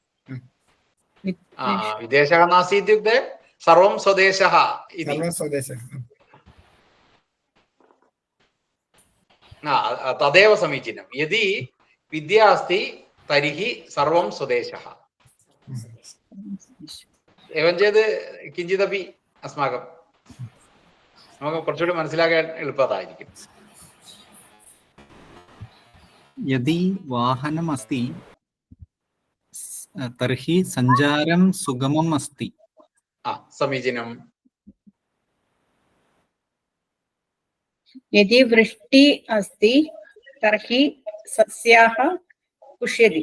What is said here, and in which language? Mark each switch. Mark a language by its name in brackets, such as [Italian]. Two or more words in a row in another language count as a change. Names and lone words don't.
[Sanskrit] വിദേശ നാസ്തി ഇത്യുക്തെ സർവം സ്വദേശഃ ഇതി. സർവസ്വദേശം. തദേവ സമീചീനം. യദി വിദ്യ അസ്തി തർഹി സർവം സ്വദേശഃ. एवं चेत् किञ्चिदपि अस्माकं [Malayalam] നമുക്ക് കുറച്ചുകൂടി മനസ്സിലാക്കാൻ എളുപ്പമായിരിക്കും. [Sanskrit] यदि वाहनम् अस्ति तर्हि सञ्चारं सुगमम् अस्ति. समीचीनं. यदि वृष्टि अस्ति तर्हि सस्याः पुष्यति.